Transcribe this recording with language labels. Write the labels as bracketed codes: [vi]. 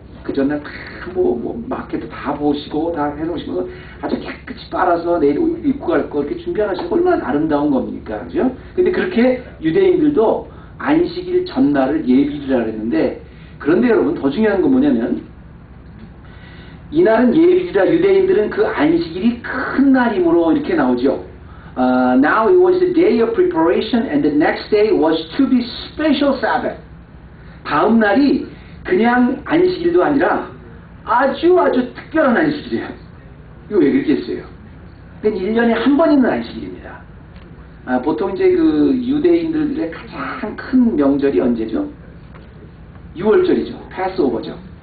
[ko] 그 전날 마켓도 다 보시고 다 해놓으시고 아주 깨끗이 빨아서 내일 입고 갈 거 이렇게 준비하시고 얼마나 아름다운 겁니까? 그죠? 근데 그렇게 유대인들도 안식일 전날을 예비일이라 그랬는데 그런데 여러분 더 중요한 건 뭐냐면 이날은 예비일이라 유대인들은 그 안식일이 큰 날이므로 이렇게 나오죠. [en] Now it was the day of preparation and the next day was to be special Sabbath. [ko] 다음 날이 그냥 안식일도 아니라 아주 특별한 안식일이에요. 이거 왜 그렇게 했어요? 1년에 한 번 있는 안식일입니다. 보통 이제 유대인들의 가장 큰 명절이 언제죠? 6월절이죠. 패스오버죠.